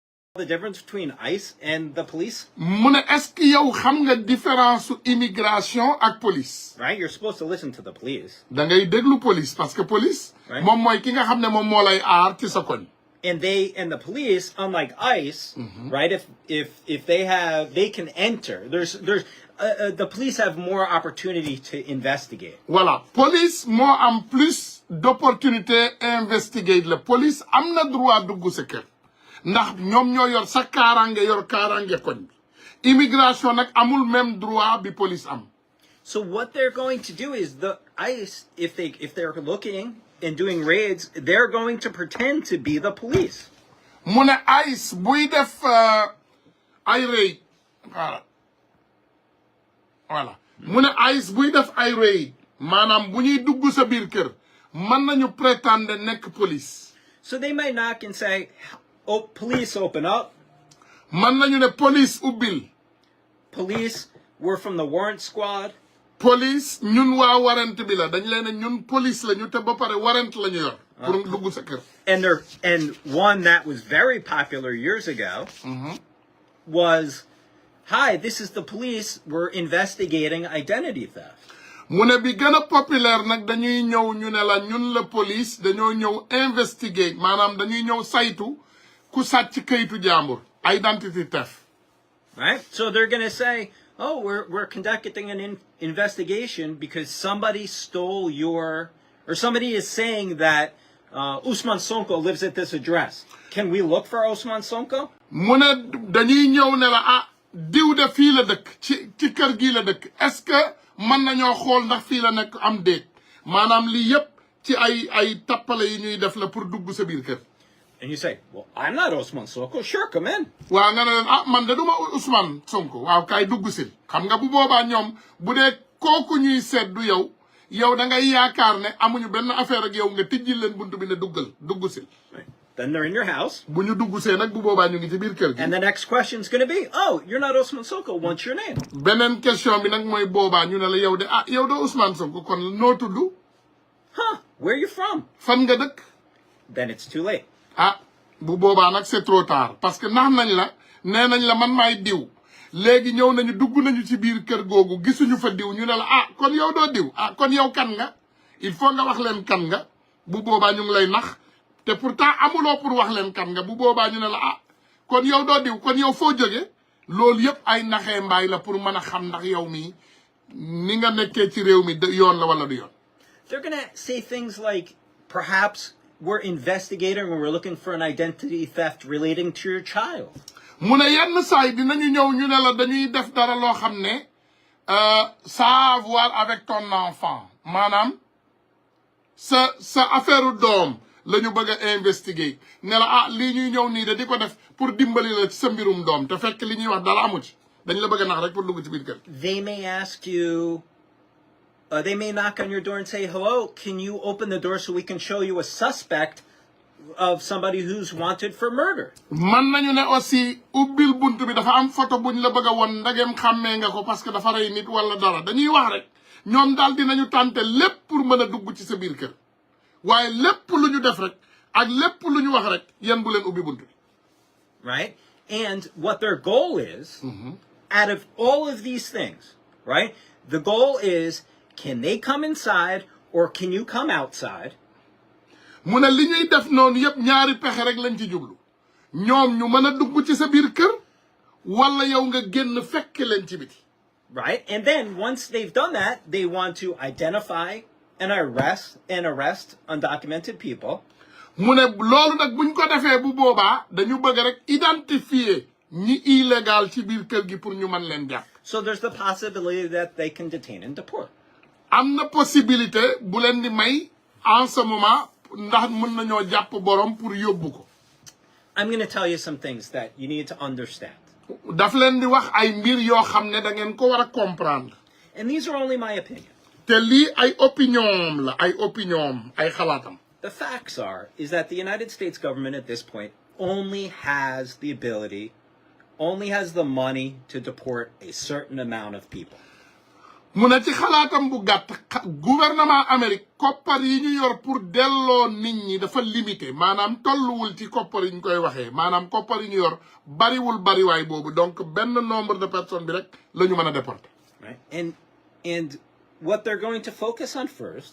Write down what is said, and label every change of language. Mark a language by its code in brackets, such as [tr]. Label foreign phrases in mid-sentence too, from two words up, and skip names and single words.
[en] the difference between ICE and the police? [wo] mu ne [fr] est-ce que [wo] yow xam nga différence su immigration ak police. [en] Right? You're supposed to listen to the police. [wo] da ngay déglu police [fr] parce que [wo] police. [en] Right. [wo] moom mooy ki nga xam ne moom moo lay aar ci sa koñ. [en] And the police, unlike ICE, right? If they can enter. The police have more opportunity to investigate. [wo] Voilà, police moo am [fr] plus d'opportunité [wo] investigate la police am na droit dugg sa kër ndax ñoom ñoo yor sa kaaraange yor kaaraange koñ bi immigration nag amul [fr] même droit [wo] bi police am. [en] So what they're going to do is the ICE, if they're looking and doing raids, they're going to pretend to be the police. [wo] mu ne ICE buy def ay raid voilà mu ne ICE buy def ay raid maanaam bu ñuy dugg sa biir kër mën nañu prétendre nekk police. [en] So they might knock and say, "Oh, police, open up." [wo] mën nañu ne police ubbil. [en] Police, we're from the warrant squad. [wo] Police ñun waa warrant bi la dañ leen ñun police la ñu te ba pare warrant la ñu yor pour dugg sa kër. [en] And one that was very popular years ago was, "Hi, this is the police. We're investigating identity theft." [wo] mu ne bi gën a populaire nag dañuy ñëw ñu ne la ñun la police dañoo ñëw investigate maanaam dañuy ñëw saytu ku sàcc kayitu jàmbur [en] identity theft. Right? So they're going to say, "Oh, we're conducting an investigation because somebody stole or somebody is saying that Usman Sonko lives at this address. Can we look for Usman Sonko?" [wo] mu ne dañuy ñëw ne la diw de fii la dëkk ci kër gi la dëkk [fr] est-ce que [wo] mën nañoo xool ndax fii la nekk am déet maanaam lii yëpp ci ay tappale yi ñuy def la pour dugg sa biir kër. [en] And you say, "Well, I'm not Usman Sonko. Sure, come in." [wo] waaw nga ne leen man de duma Ousmane Sonko waaw kay dugg sil xam nga bu boobaa ñoom bu dee kooku ñuy seet du yow da ngay yaakaar ne amuñu benn affaire ak yow nga tijjil leen buntu bi ne dugg sil. [en] Then they're in your house. [wo] bu ñu dugg see nag bu boobaa ñu ngi ci biir kër gi. [en] And the next question is going to be, "Oh, you're not Usman Sonko. What's your name?" [wo] beneen question bi nag mooy boobaa ñu ne la yow de yow doo Ousmane Sonko kon noo tudd. [en] Where are you from? [wo] fan nga dëkk. [en] Then it's too late. [wo] bu boobaa nag [fr] c'est trop tard parce que [wo] nax nañ la nee nañ la man maay diw léegi ñëw nañu dugg nañu ci biir kër googu gisuñu fa diw ñu ne la kon yow doo diw kon yow kan nga [fr] il faut [wo] nga wax leen kan nga bu boobaa ñu ngi lay nax te pourtant amuloo pour wax leen kan nga bu boobaa ñu ne la kon yow doo diw kon yow foo jóge loolu yëpp ay naxee mbaay la pour mën a xam ndax yow mii ni nga nekkee ci réew mi yoon la wala du yoon. [en] They're going to say things like, "Perhaps we're investigating or we're looking for an identity theft relating to your child." [wo] mu ne yenn saay dinañu ñëw ñu ne la dañuy def dara loo xam ne [fr] ça a à voir avec ton enfant [wo] maanaam sa affaire doom la ñu bëgg a investiguer ne la lii ñuy ñëw nii de di ko def pour dimbali la ci sa mbirum doom te fekk li ñuy wax dara amu ci dañ la bëgg a nax rek pour dugg ci biir kër. [en] They may ask you, they may knock on your door and say, "Hello, can you open the door so we can show you a suspect of somebody who's wanted for murder?" [wo] man nañu ne aussi ubbil buntu bi dafa am photo buñ la bëgg a won ndagem xàmmee nga ko [fr] parce que [wo] dafa rey nit wala dara dañuy wax rek ñoom daal dinañu tànte lépp pour mën a dugg ci sa biir kër waaye lépp lu ñu def rek ak lépp lu ñu wax rek yéen bu leen ubbi buntu bi. [en] Right? And what their goal is, out of all of these things, right? The goal is, can they come inside or can you come outside? [wo] mu ne li ñuy def noonu yëpp ñaari pexe rek lañ ci jublu ñoom ñu mën a dugg ci sa biir kër wala yow nga génn fekk leen ci biti. [en] Right? And then once they've done that, they want to identify and arrest undocumented people. [wo] mu ne loolu nag buñ ko defee bu boobaa dañu bëgg rek identifier ñi illégal ci biir kër gi pour ñu mën leen jàpp. [en] So there's the possibility that they can detain and deport. [wo] am na possibilité bu leen di may [fr] en ce moment [wo] ndax mën nañoo jàpp borom pour yóbbu ko. [en] I'm going to tell you some things that you need to understand. [wo] daf leen di wax ay mbir yoo xam ne da ngeen ko war a comprendre. [en] And these are only my opinion. [wo] te lii ay opinion la ay opinion ay xalaatam. [en] The facts is that the United States government at this point only has the money to deport a certain amount of people. [wo] mu ne ci xalaatam bu gàtt gouvernement Amérique koppar yi ñu yor pour delloo nit ñi dafa limité maanaam tolluwul ci koppar yi ñu koy waxee maanaam koppar yi ñu yor bariwul bariwaay boobu donc benn [fr] nombre de personnes [wo] bi rek la ñu mën a déporter. [en] Right. And what they're going to focus on first